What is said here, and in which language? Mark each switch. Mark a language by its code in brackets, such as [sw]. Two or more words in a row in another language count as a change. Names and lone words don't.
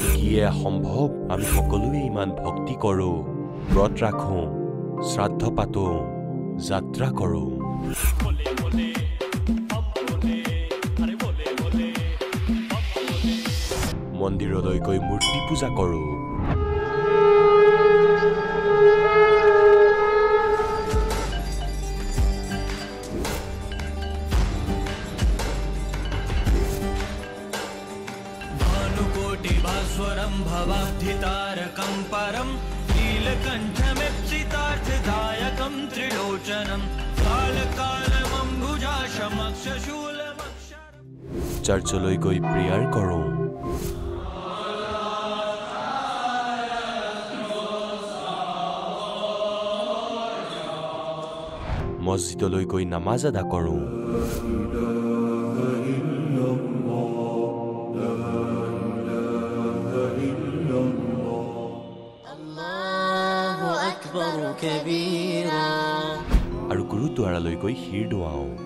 [as] কি সম্ভৱ আমি সকলোৱে ইমান ভক্তি কৰো ব্ৰত ৰাখো শ্ৰাদ্ধ পাতো যাত্ৰা কৰো মন্দিৰলৈ গৈ মূৰ্তি পূজা কৰো [sa] भानुकोटिभास्वरं भवाब्धितारकं परं नीलकण्ठमिप्सितार्थदायकं त्रिलोचनं कालकालमम्बुजाशमक्षशूलमक्षरं [as] চাৰ্চলৈ গৈ প্ৰেয়াৰ কৰো মছজিদলৈ গৈ নামাজ আদা কৰো আৰু গুৰুদ্বাৰালৈ গৈ শিৰ দোৱাও